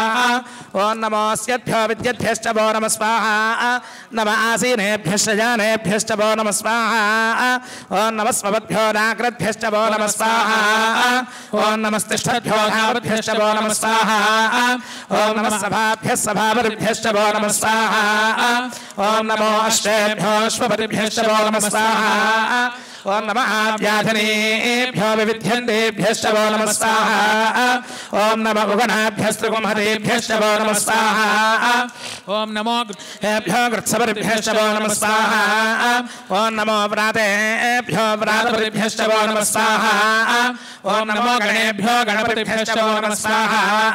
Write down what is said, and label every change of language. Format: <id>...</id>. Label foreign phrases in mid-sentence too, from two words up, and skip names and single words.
<sa>ఓం నమో అస్యద్భ్యో విద్యద్భ్యశ్చ వో నమః స్వాహా నమః ఆసీనేభ్యశ్చ జానేభ్యశ్చ వో నమః స్వాహా ఓం నమః స్వపద్భ్యో నాగ్రద్భ్యశ్చ వో నమః స్వాహా ఓం నమస్తిష్ఠద్భ్యో ధావద్భ్యశ్చ వో నమః స్వాహా ఓం నమః సభాభ్యః సభాపతిభ్యశ్చ వో నమః స్వాహా ఓం నమో అశ్వేభ్యో అశ్వపతిభ్యశ్చ వో నమః స్వాహా ओम नमः आद्याधनेभ्यो विविध्यन्तेभ्यश्च वो नमः स्वाहा ओम नमः उगणाभ्यस्त्रिगुंहतेभ्यश्च वो नमः स्वाहा ओम नमो ग्रहेभ्यो गृत्सपरिभ्यश्च वो नमः स्वाहा ओम नमो व्रातेभ्यो व्रातपरिभ्यश्च वो नमः स्वाहा ओम नमो गणेभ्यो गणपतिभ्यश्च वो नमः स्वाहा</sa>